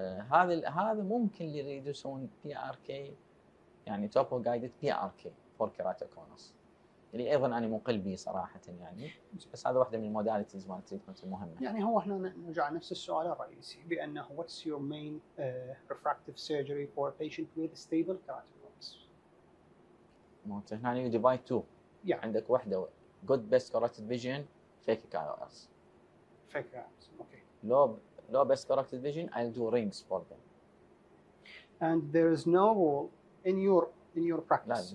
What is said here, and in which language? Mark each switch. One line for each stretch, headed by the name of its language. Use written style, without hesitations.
Arabic: هذا ممكن اللي يريدوا يسوون بي ار كي، يعني توبو جايدد بي ار كي فور كيراتوكونس، اللي ايضا انا مقل به صراحه يعني، بس هذا واحده من الموداليتيز مال التريتمنت المهمه. يعني هو احنا نرجع نفس السؤال الرئيسي بانه
English: what's your main refractive surgery for a patient with stable keratoconus؟
Arabic: انت هنا
English: يو ديفايد تو،
Arabic: عندك واحده
English: good best corrected vision fake IOS. fake IOS okay. low best corrected vision I'll do rings for them. And there is no rule in your practice.